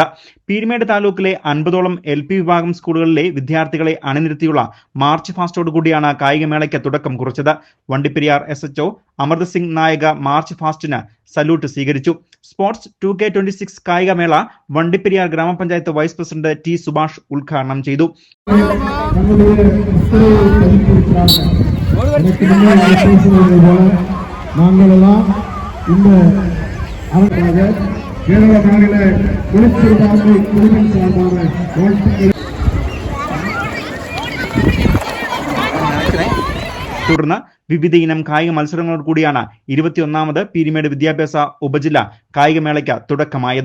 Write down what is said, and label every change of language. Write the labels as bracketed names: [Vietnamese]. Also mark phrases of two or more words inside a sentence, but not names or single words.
[Malayalam] പീരുമേട് താലൂക്കിലെ 50ഓളം LP വിഭാഗം സ്കൂളുകളിലെ വിദ്യാർത്ഥികളെ അണിനിരത്തിയുള്ള മാർച്ച് ഫാസ്റ്റോട് കൂടിയാണ് കായികമേളയ്ക്ക് തുടക്കം കുറിച്ചത്. വണ്ടിപ്പെരിയാർ SHO അമൃത് സിംഗ് നായക മാർച്ച് ഫാസ്റ്റിന് സല്യൂട്ട് സ്വീകരിച്ചു. സ്പോർട്സ് 2K26 കായികമേള വണ്ടിപ്പെരിയാർ ഗ്രാമപഞ്ചായത്ത് വൈസ് പ്രസിഡന്റ് T സുഭാഷ് ഉദ്ഘാടനം ചെയ്തു. [Tamil] நாங்களெல்லாம் இந்த கேரள மாநில குளிர்ச்சிபான்மை குழுவின் சார்பான [Malayalam] തുടർന്ന് വിവിധ ഇനം കായിക മത്സരങ്ങളോട് കൂടിയാണ് 21ാമത് പീരുമേട് വിദ്യാഭ്യാസ ഉപജില്ല കായികമേളയ്ക്ക് തുടക്കമായത്.